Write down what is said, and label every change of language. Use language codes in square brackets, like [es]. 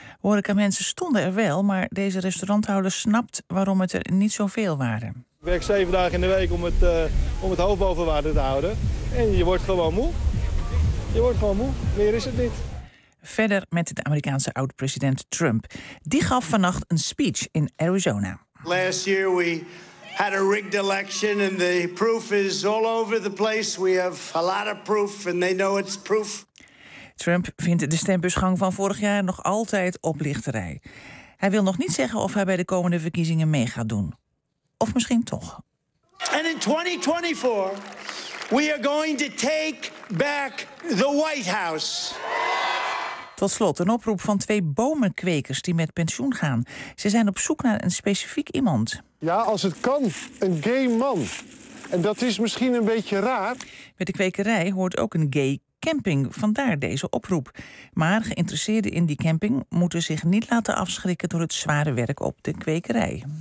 [nl] Horeca-mensen stonden er wel, maar deze restauranthouder snapt waarom het er niet zoveel waren. Ik werk 7 dagen in de week om het hoofd boven water te houden. En je wordt gewoon moe. Je wordt gewoon moe. Meer is het niet. Verder met de Amerikaanse oud-president Trump. Die gaf vannacht een speech in Arizona. [en] Last year we had a rigged election and the proof is all over the place. We have a lot of proof and they know it's proof. [nl] Trump vindt de stembusgang van vorig jaar nog altijd oplichterij. Hij wil nog niet zeggen of hij bij de komende verkiezingen mee gaat doen. Of misschien toch. [en] En in 2024 we are going to take back the White House. [nl] Tot slot een oproep van 2 bomenkwekers die met pensioen gaan. Ze zijn op zoek naar een specifiek iemand. Ja, als het kan, een gay man. En dat is misschien een beetje raar. Met de kwekerij hoort ook een gay camping, vandaar deze oproep. Maar geïnteresseerden in die camping moeten zich niet laten afschrikken door het zware werk op de kwekerij.